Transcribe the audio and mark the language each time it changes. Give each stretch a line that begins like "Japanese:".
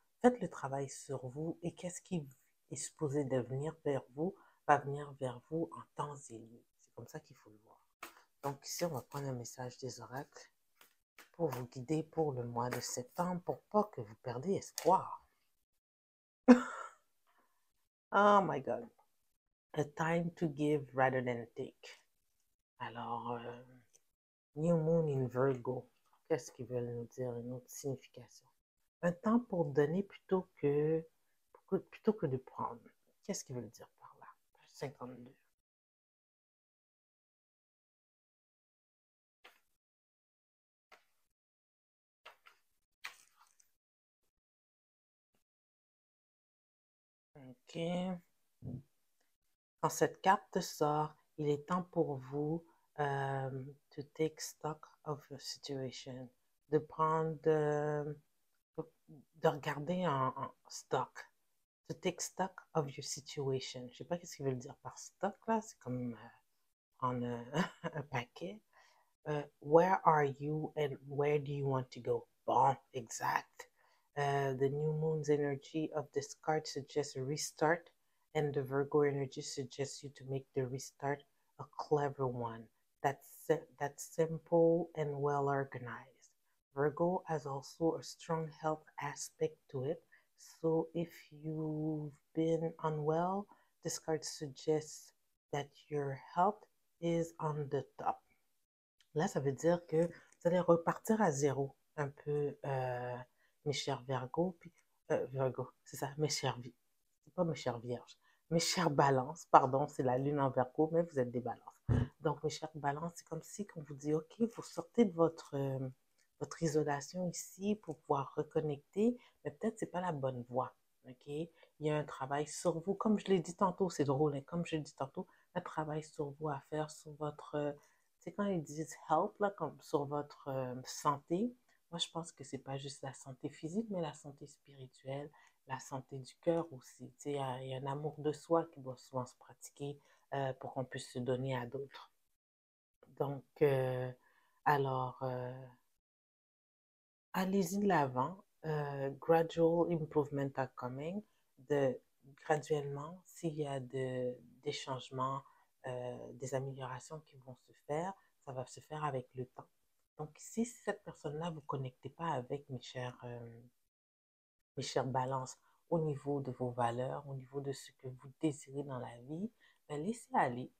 French: Faites le travail sur vous et qu'est-ce qui est supposé de venir vers vous va venir vers vous en temps et lieu. C'est comme ça qu'il faut le voir. Donc ici, on va prendre un message des oracles pour vous guider pour le mois de septembre pour pas que vous perdez espoir.
English: Oh my God. A time to give rather than take. Alors, New Moon in Virgo.
French: Qu'est-ce qu'ils veulent nous dire, une autre signification? Un temps pour donner plutôt que de prendre. Qu'est-ce qu'ils veulent dire par là? 52.
English: OK.
French: Quand cette carte sort, il est temps pour vous
English: to take stock of your situation,
French: de prendre, de regarder en stock, to take stock of your situation. Je ne sais pas ce qu'ils veulent dire par stock là, c'est comme prendre un paquet.
English: Where are you and where do you want to go?
French: Bon, exact.
English: The new moon's energy of this card suggests a restart, and the Virgo energy suggests you to make the restart a clever one. That's simple and well organized. Virgo has also a strong health aspect to it. So if you've been unwell, this card suggests that your health is on the top.
French: Là, ça veut dire que vous allez repartir à zéro, un peu, mes chers Virgo, puis, Virgo, c'est ça, mes chers, c'est pas mes chers Vierges, mes chers Balances, pardon, c'est la lune en Virgo, mais vous êtes des Balances. Donc, mes chers Balances, c'est comme si on vous dit, OK, vous sortez de votre isolation ici pour pouvoir reconnecter, mais peut-être c'est pas la bonne voie, OK? Il y a un travail sur vous, comme je l'ai dit tantôt, c'est drôle, hein, comme je l'ai dit tantôt, un travail sur vous à faire, sur votre c'est quand ils disent health, là, comme sur votre santé, moi je pense que c'est pas juste la santé physique, mais la santé spirituelle, la santé du cœur aussi. Tu sais, il y a un amour de soi qui doit souvent se pratiquer pour qu'on puisse se donner à d'autres. Donc, alors, allez-y de l'avant.
English: Gradual improvement are coming.
French: De, graduellement, s'il y a des changements, des améliorations qui vont se faire, ça va se faire avec le temps. Donc, si cette personne-là, vous ne connectez pas avec mes chères balances au niveau de vos valeurs, au niveau de ce que vous désirez dans la vie, ben laissez aller.